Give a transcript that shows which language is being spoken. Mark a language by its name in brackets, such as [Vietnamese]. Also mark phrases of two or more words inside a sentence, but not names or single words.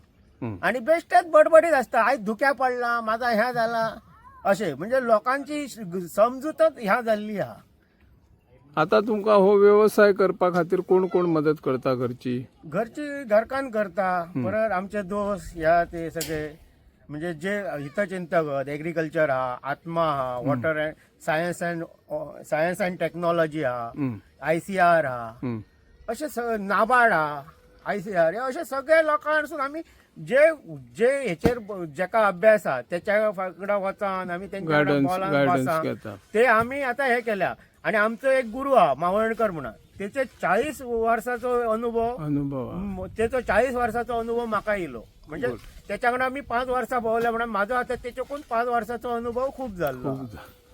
[Konkani] आणि बेश्टेच बडबडीत असता, आयज धुक्या पडला, माझा ह्या झाला, असे. म्हणजे लोकांची समजूतच ह्या जाल्ली हा. आता तुमका हो व्यवसाय करपा खातीर कोण कोण मदत करता घरची? घरची घरकान करता, परत आमचे दोस्त ह्या ते सगळे, म्हणजे जे हितचिंतक, एग्रीकल्चर हा, आत्मा हा, [English] water and science and technology [Konkani] हा, ICR हा, असे नाबार्ड हा, ICR, असे सगळे लोकांसून आम्ही जे जे हेचेर जेका अभ्यास हा त्याच्या फाकडा वचान आम्ही त्यांच्या बोलान बसा, ते आम्ही आता हे केल्या. आणि आमचो एक गुरु हा मावळणकर म्हणून, त्याचे 40 वर्षाचो अनुभव, त्याचो 40 वर्षाचो अनुभव म्हाका येयलो. म्हणजे त्याच्याकडे मी 5 वर्सां भोवल्या म्हणून माझा आता त्याच्याकडून 5 वर्षाचो अनुभव खूप जाल्लो.